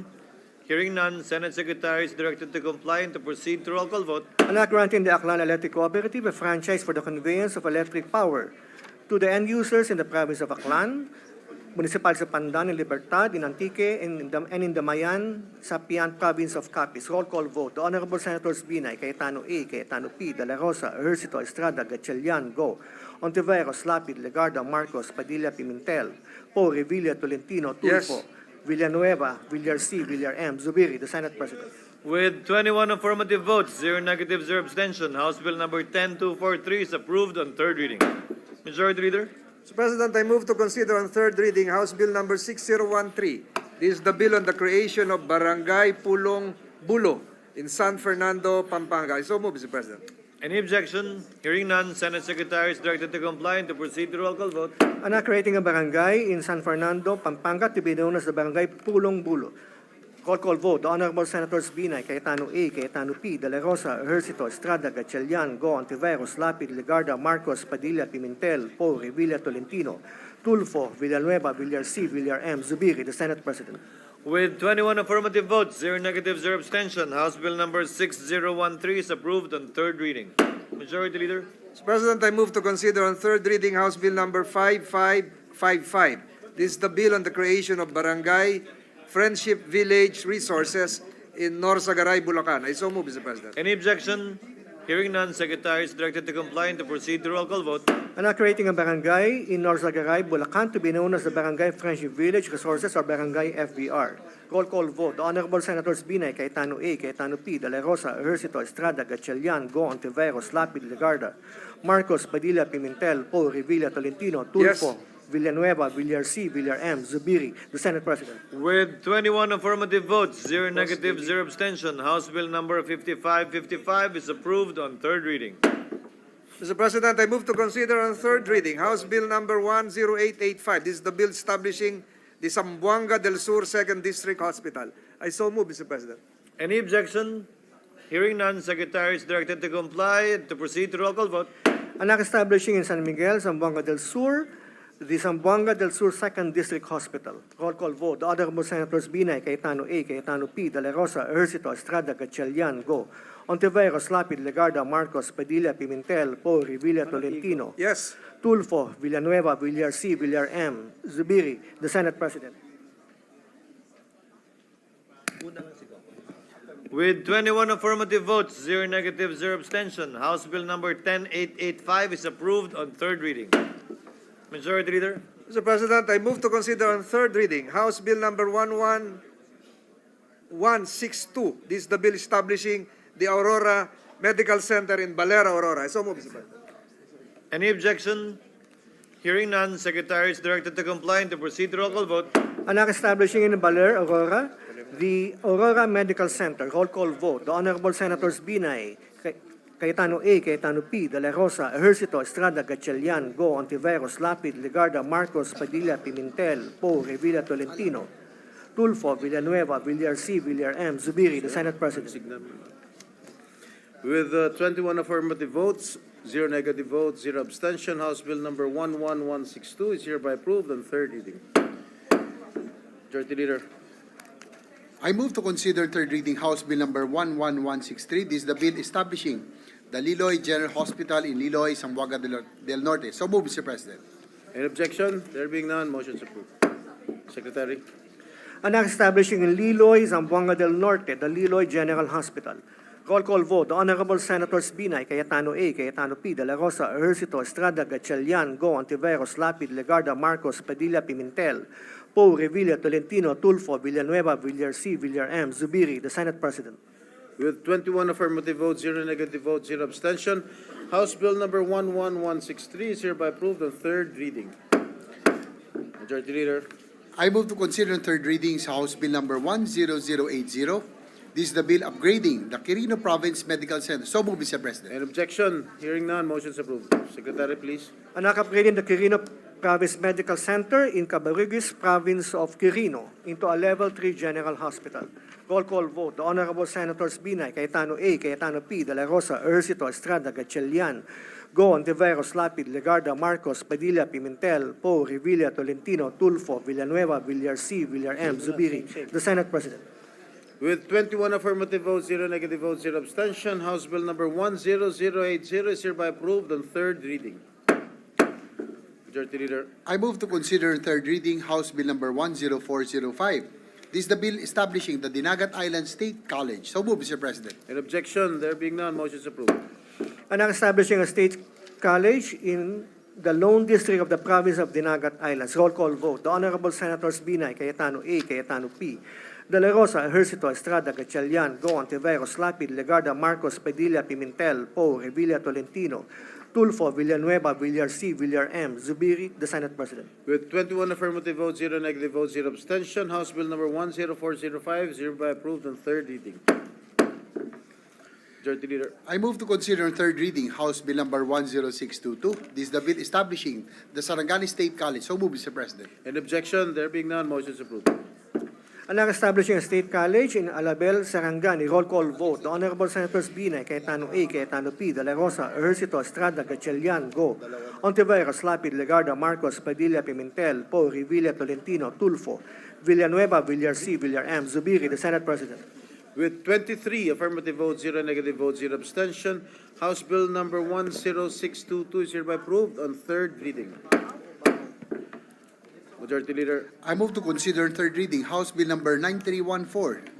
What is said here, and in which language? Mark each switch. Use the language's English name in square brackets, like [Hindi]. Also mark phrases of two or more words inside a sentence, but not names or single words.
[English] Hearing none, Senate Secretary is directed to comply and to proceed to roll call vote. An act granting the Aklan Electric Cooperative a franchise for the conveyance of electric power to the end users in the province of Aklan, municipalities of Pandan and Libertad, in Antique, and in the Mayan, Sapian province of Capiz. Roll call vote. The Honorable Senators Binay, Cayetano A, Cayetano P, De La Rosa, Ejercito, Estrada, Gatchalian, Go. Ontiveros, Lapid, Legarda, Marcos, Padilla, Pimentel, Poe, Revilla, Tolentino, Tulfo, Yes. Villanueva, Villar C, Villar M. Zubiri, the Senate President. With 21 affirmative votes, 0 negative, 0 abstention, House Bill number 10243 is approved on third reading. Majority Leader. Mr. President, I move to consider on third reading House Bill number 6013. This is the bill on the creation of Barangay Pulong Bulo in San Fernando, Pampanga. I so move, Mr. President. Any objection? Hearing none, Senate Secretary is directed to comply and to proceed to roll call vote. An act creating a barangay in San Fernando, Pampanga, to be known as the Barangay Pulong Bulo. Roll call vote. The Honorable Senators Binay, Cayetano A, Cayetano P, De La Rosa, Ejercito, Estrada, Gatchalian, Go, Ontiveros, Lapid, Legarda, Marcos, Padilla, Pimentel, Poe, Revilla, Tolentino, Tulfo, Villanueva, Villar C, Villar M. Zubiri, the Senate President. With 21 affirmative votes, 0 negative, 0 abstention, House Bill number 6013 is approved on third reading. Majority Leader. Mr. President, I move to consider on third reading House Bill number 5555. This is the bill on the creation of Barangay Friendship Village Resources in Norsagaray, Bulacan. I so move, Mr. President. Any objection? Hearing none, Secretary is directed to comply and to proceed to roll call vote. And now creating a barangay in Norsagaray, Bulacan to be known as the Barangay Friendship Village Resources or Barangay FVR. Roll call vote. The Honorable Senators Binay, Cayetano A, Cayetano P, De La Rosa, Ejercito, Estrada, Gatchalian, Go, Ontiveros, Lapid, Legarda, Marcos, Padilla, Pimentel, Poe, Revilla, Tolentino, Tulfo, Villanueva, Villar C, Villar M, Zubiri, the Senate President. With 21 affirmative votes, 0 negative, 0 abstention, House Bill number 5555 is approved on third reading. Mr. President, I move to consider on third reading House Bill number 10885. This is the bill establishing the Zamboanga del Sur 2nd District Hospital. I so move, Mr. President. Any objection? Hearing none, Secretary is directed to comply and to proceed to roll call vote. And now establishing in San Miguel, Zamboanga del Sur, the Zamboanga del Sur 2nd District Hospital. Roll call vote. The Honorable Senators Binay, Cayetano A, Cayetano P, De La Rosa, Ejercito, Estrada, Gatchalian, Go, Ontiveros, Lapid, Legarda, Marcos, Padilla, Pimentel, Poe, Revilla, Tolentino, Yes. Tulfo, Villanueva, Villar C, Villar M, Zubiri, the Senate President. With 21 affirmative votes, 0 negative, 0 abstention, House Bill number 10885 is approved on third reading. Majority Leader. Mr. President, I move to consider on third reading House Bill number 11162. This is the bill establishing the Aurora Medical Center in Balera, Aurora. I so move, Mr. President. Any objection? Hearing none, Secretary is directed to comply and to proceed to roll call vote. And now establishing in Baler, Aurora, the Aurora Medical Center. Roll call vote. The Honorable Senators Binay, Cayetano A, Cayetano P, De La Rosa, Ejercito, Estrada, Gatchalian, Go, Ontiveros, Lapid, Legarda, Marcos, Padilla, Pimentel, Poe, Revilla, Tolentino, Tulfo, Villanueva, Villar C, Villar M, Zubiri, the Senate President. With 21 affirmative votes, 0 negative votes, 0 abstention, House Bill number 11162 is hereby approved on third reading. Majority Leader. I move to consider third reading House Bill number 11163. This is the bill establishing the Liloy General Hospital in Liloy, Zamboanga del Norte. So move, Mr. President. Any objection? There being none, motion is approved. Secretary. And now establishing in Liloy, Zamboanga del Norte, the Liloy General Hospital. Roll call vote. The Honorable Senators Binay, Cayetano A, Cayetano P, De La Rosa, Ejercito, Estrada, Gatchalian, Go, Ontiveros, Lapid, Legarda, Marcos, Padilla, Pimentel, Poe, Revilla, Tolentino, Tulfo, Villanueva, Villar C, Villar M, Zubiri, the Senate President. With 21 affirmative votes, 0 negative votes, 0 abstention, House Bill number 11163 is hereby approved on third reading. Majority Leader. I move to consider on third readings House Bill number 10080. This is the bill upgrading the Quirino Province Medical Center. So move, Mr. President. Any objection? Hearing none, motion is approved. Secretary, please. And now upgrading the Quirino Province Medical Center in Cabariguis, Province of Quirino, into a Level 3 General Hospital. Roll call vote. The Honorable Senators Binay, Cayetano A, Cayetano P, De La Rosa, Ejercito, Estrada, Gatchalian, Go, Ontiveros, Lapid, Legarda, Marcos, Padilla, Pimentel, Poe, Revilla, Tolentino, Tulfo, Villanueva, Villar C, Villar M, Zubiri, the Senate President. With 21 affirmative votes, 0 negative votes, 0 abstention, House Bill number 10080 is hereby approved on third reading. Majority Leader. I move to consider on third reading House Bill number 10405. This is the bill establishing the Dinagat Island State College. So move, Mr. President. An objection? There being none, motion is approved. And now establishing a state college in the Lone District of the Province of Dinagat Islands. Roll call vote. The Honorable Senators Binay, Cayetano A, Cayetano P, De La Rosa, Ejercito, Estrada, Gatchalian, Go, Ontiveros, Lapid, Legarda, Marcos, Padilla, Pimentel, Poe, Revilla, Tolentino, Tulfo, Villanueva, Villar C, Villar M, Zubiri, the Senate President. With 21 affirmative votes, 0 negative votes, 0 abstention, House Bill number 10405 is hereby approved on third reading. Majority Leader. I move to consider on third reading House Bill number 10622. This is the bill establishing the Sarangani State College. So move, Mr. President. An objection? There being none, motion is approved. And now establishing a state college in Alabel, Sarangani. Roll call vote. The Honorable Senators Binay, Cayetano A, Cayetano P, De La Rosa, Ejercito, Estrada, Gatchalian, Go, Ontiveros, Lapid, Legarda, Marcos, Padilla, Pimentel, Poe, Revilla, Tolentino, Tulfo, Villanueva, Villar C, Villar M, Zubiri, the Senate President. With 23 affirmative votes, 0 negative votes, 0 abstention, House Bill number 10622 is hereby approved on third reading. Majority Leader. I move to consider on third reading House Bill number 9314.